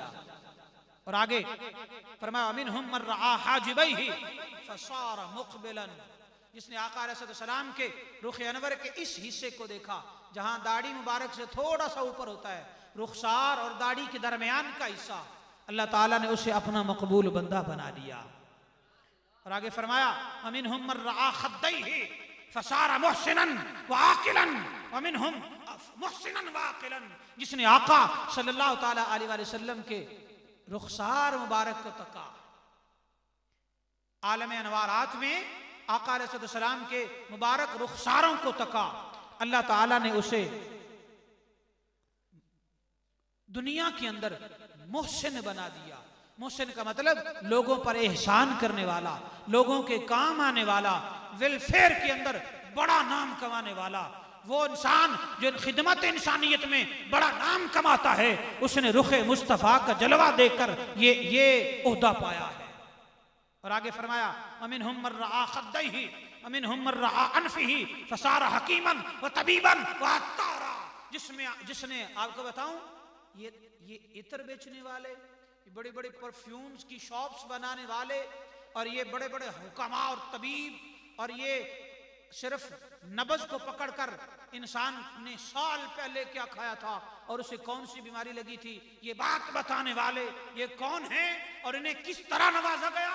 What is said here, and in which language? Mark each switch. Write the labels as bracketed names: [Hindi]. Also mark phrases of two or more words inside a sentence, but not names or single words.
[Urdu] اور آگے فرمایا [Arabic] منهم من رأى حاجبيه فصار مقبلاً, [Urdu] جس نے آقا علیہ السلام کے رخ انور کے اس حصے کو دیکھا جہاں داڑھی مبارک سے تھوڑا سا اوپر ہوتا ہے، رخسار اور داڑھی کے درمیان کا حصہ، اللہ تعالیٰ نے اسے اپنا مقبول بندہ بنا دیا. اور آگے فرمایا [Arabic] منهم من رأى خديه فصار محسناً و عاقلاً و منهم محسناً و عاقلاً, [Urdu] جس نے آقا [Arabic] صلى الله تعالى عليه وسلم [Urdu] کے رخسار مبارک کو تکا. عالم انوارات میں آقا علیہ السلام کے مبارک رخساروں کو تکا، اللہ تعالیٰ نے اسے دنیا کے اندر محسن بنا دیا. محسن کا مطلب لوگوں پر احسان کرنے والا، لوگوں کے کام آنے والا، ویلفیئر کے اندر بڑا نام کمانے والا، وہ انسان جو خدمت انسانیت میں بڑا نام کماتا ہے، اس نے رخِ مصطفیٰ کا جلوہ دیکھ کر یہ عہدہ پایا ہے. اور آگے فرمایا [Arabic] أمنهم من رأى خديه أمنهم من رأى أنفه فصار حكيماً و طبيباً و عطاراً, [Urdu] جس نے آپ کو بتاؤں یہ عطر بیچنے والے، بڑی بڑی پرفیومز کی شاپس بنانے والے، اور یہ بڑے بڑے حکما اور طبیب، اور یہ صرف نبض کو پکڑ کر انسان نے سال پہلے کیا کھایا تھا اور اسے کون سی بیماری لگی تھی، یہ بات بتانے والے یہ کون ہیں اور انہیں کس طرح نوازا گیا.